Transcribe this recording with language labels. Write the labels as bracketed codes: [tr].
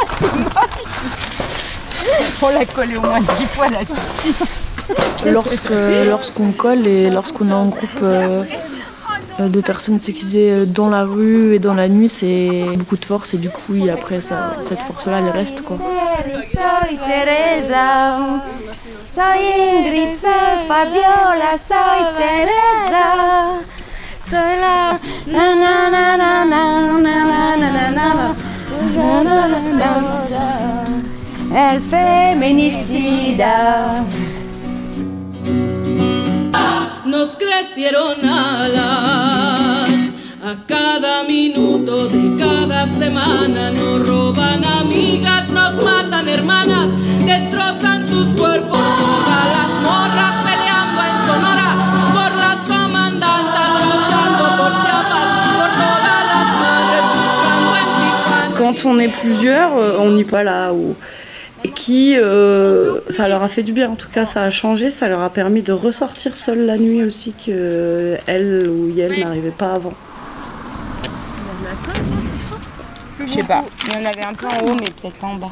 [fr] C'est moche. On l'a collé au moins 10 fois là-dessus. Lorsqu'on colle et lorsqu'on est en groupe de personnes sexisées dans la rue et dans la nuit, c'est beaucoup de force et du coup, oui, après, ça, cette force-là, elle reste, quoi. [es] Soy Teresa, soy Ingrid, soy Fabiola, soy Teresa. Soy la na na na na na na na na na na na na na na na. El feminicida. Nos crecieron alas. A cada minuto de cada semana nos roban amigas, nos matan hermanas, destrozan sus cuerpos. Todas las morras peleando en Sonora por las comandantas, luchando por Chiapas, por todas las madres buscando en Tijuana. Cuando [fr] on est plusieurs, on n'y va là où. Et qui, ça leur a fait du bien, en tout cas ça a changé, ça leur a permis de ressortir seule la nuit aussi, qu'elle ou Yel n'arrivait pas avant. Je sais pas, il y en avait un peu en haut, mais peut-être pas en bas.